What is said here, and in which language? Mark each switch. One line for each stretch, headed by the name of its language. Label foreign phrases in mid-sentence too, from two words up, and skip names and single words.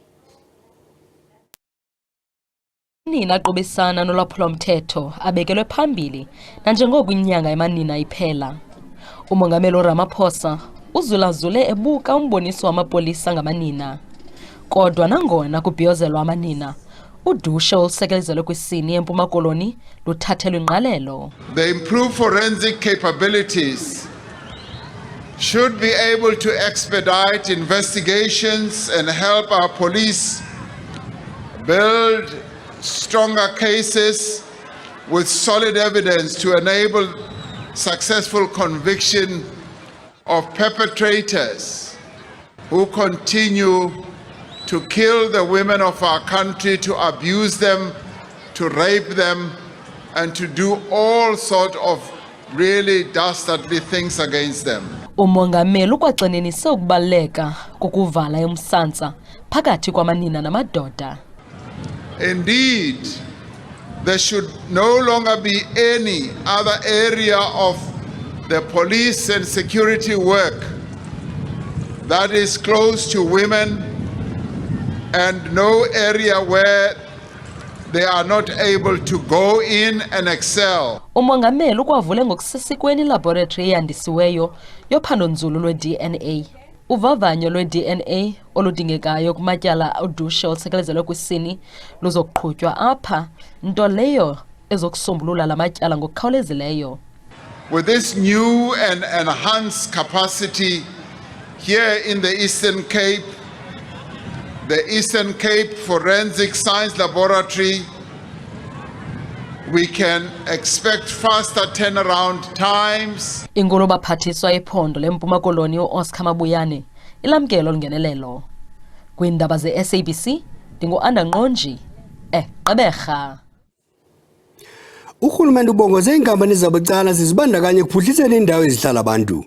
Xhosa: Nina aqobisana nolwaphulo-mthetho abekelwe phambili nanjengoko inyanga yamanina iphela. Umongameli uRamaphosa uzulazule ebuka umboniso wamapolisa ngamanina. Kodwa nangona kubhiyozelwa amanina, udushe olusekelezelwe kwisini eMpuma Koloni luthathelwe ingqalelo.
English: The improved forensic capabilities should be able to expedite investigations and help our police build stronger cases with solid evidence to enable successful conviction of perpetrators who continue to kill the women of our country, to abuse them, to rape them, and to do all sort of really dastardly things against them.
Xhosa: Umongameli ukwagxininise ukubaluleka kokuvala umsantsa phakathi kwamanina namadoda.
English: Indeed, there should no longer be any other area of the police and security work that is close to women and no area where they are not able to go in and excel.
Xhosa: Umongameli ukwavule ngokusesikweni laboratory eyandisiweyo yophando-nzulu lwe-DNA. Uvavanyo lwe-DNA oludingekayo kumatyala udushe olusekelezelwe kwisini luzoqhutywa apha, nto leyo ezokusombulula la matyala ngokukhawulezileyo.
English: With this new and enhanced capacity here in the Eastern Cape, the Eastern Cape Forensic Science Laboratory, we can expect faster turnaround times.
Xhosa: Ingolobaphathiswa ephondo leMpuma Koloni uOscar Mabuyane ilamkelo lungenelelo. Kwiindaba ze-SABC ndingu-Anda Nqonji, Gqeberha. Urhulumente ubongoze iinkampani zabucala zizibandakanye ekuphuhliseni iindawo ezihlala abantu.